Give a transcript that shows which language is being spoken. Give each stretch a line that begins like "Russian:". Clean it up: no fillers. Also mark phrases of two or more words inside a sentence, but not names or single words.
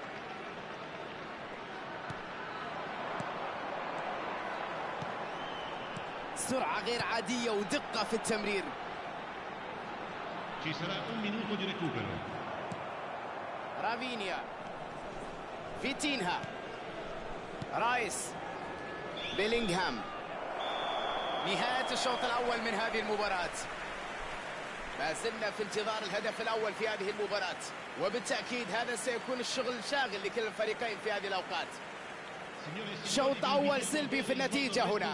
Arabic: سرعة غير عادية ودقة في التمرير.
Italian: Ci sarà un minuto di recupero.
Arabic: رافينيا، فيتينها، رايس، بيلينغهام. نهاية الشوط الأول من هذه المباراة. ما زلنا في انتظار الهدف الأول في هذه المباراة، وبالتأكيد هذا سيكون الشغل الشاغل لكلا الفريقين في هذه الأوقات. شوط أول سلبي في النتيجة هنا.